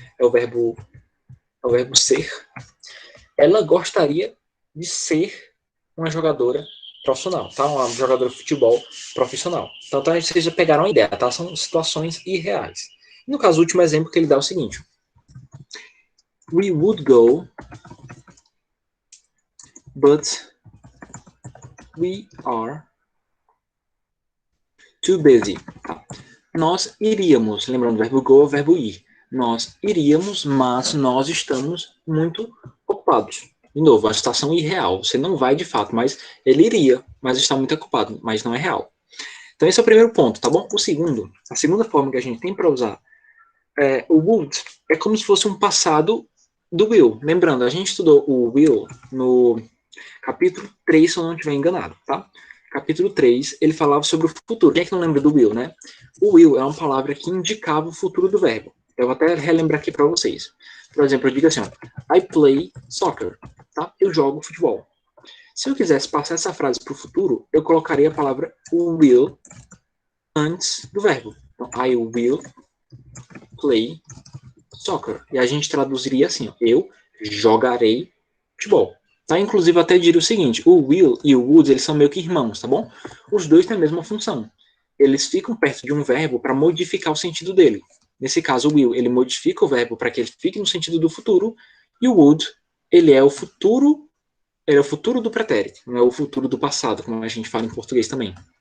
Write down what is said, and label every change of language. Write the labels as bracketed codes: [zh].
[pt] É o verbo ser. Ela gostaria de ser uma jogadora profissional, tá? Uma jogadora de futebol profissional. Então, vocês já pegaram a ideia, tá? São situações irreais. No caso, o último exemplo que ele dá é o seguinte. [en] We would go, but we are too busy. [pt] Tá? Nós iríamos, lembrando, o verbo go é o verbo ir. Nós iríamos, mas nós estamos muito ocupados. De novo, a situação irreal. Você não vai de fato, mas ele iria, mas está muito ocupado, mas não é real. Então esse é o primeiro ponto, tá bom? O segundo, a segunda forma que a gente tem para usar o would é como se fosse um passado do will. Lembrando, a gente estudou o will no capítulo 3, se eu não estiver enganado, tá? Capítulo 3, ele falava sobre o futuro. Quem é que não lembra do will, né? O will é uma palavra que indicava o futuro do verbo. Eu vou até relembrar aqui para vocês. Por exemplo, eu digo assim, ó, [en] I play soccer, [pt] tá? Eu jogo futebol. Se eu quisesse passar essa frase para o futuro, eu colocaria a palavra will antes do verbo. Então, [en] I will play soccer. [pt] E a gente traduziria assim, ó, eu jogarei futebol. Tá? Inclusive, até diria o seguinte, o will e o would, eles são meio que irmãos, tá bom? Os dois têm a mesma função. Eles ficam perto de um verbo para modificar o sentido dele. Nesse caso, o will, ele modifica o verbo para que ele fique no sentido do futuro, e o would, ele é o futuro do pretérito, não é o futuro do passado, como a gente fala em português também.